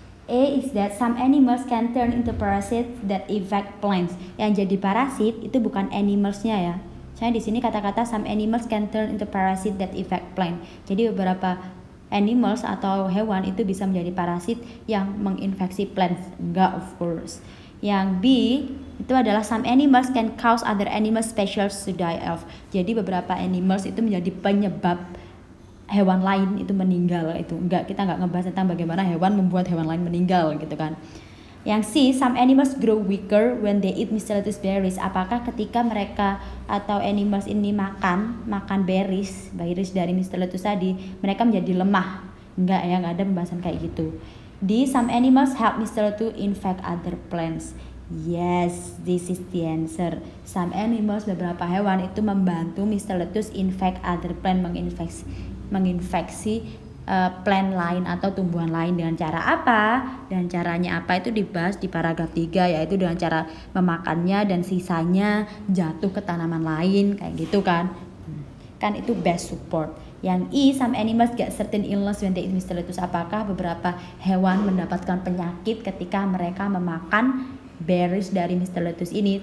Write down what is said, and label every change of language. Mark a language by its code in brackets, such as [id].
[en] A is that some animals can turn into parasites that infect plants. [id] Yang jadi parasit itu bukan animalsnya ya. Di sini kata-kata [en] some animals can turn into parasite that infect plant. [id] Jadi beberapa animals atau hewan itu bisa menjadi parasit yang menginfeksi plants. Enggak, [en] of course. [id] Yang B itu adalah [en] some animals can cause other animal species to die off. [id] Jadi beberapa animals itu menjadi penyebab hewan lain itu meninggal. Itu enggak, kita enggak ngebahas tentang bagaimana hewan membuat hewan lain meninggal gitu kan. Yang C, [en] some animals grow weaker when they eat Mystalotus berries. [id] Apakah ketika mereka atau animals ini makan berries dari Mystalotus tadi, mereka menjadi lemah? Enggak ya, enggak ada pembahasan kayak gitu. [en] D, some animals help Mystalotus infect other plants. Yes, this is the answer. Some animals, [id] beberapa hewan itu membantu [en] Mystalotus infect other plant, [id] menginfeksi plant lain atau tumbuhan lain. Dengan cara apa? Dan caranya apa itu dibahas di paragraf 3, yaitu dengan cara memakannya dan sisanya jatuh ke tanaman lain kayak gitu kan. Kan itu [en] best support. [id] Yang E, [en] some animals get certain illness when they eat Mystalotus. [id] Apakah beberapa hewan mendapatkan penyakit ketika mereka memakan berries dari Mystalotus ini?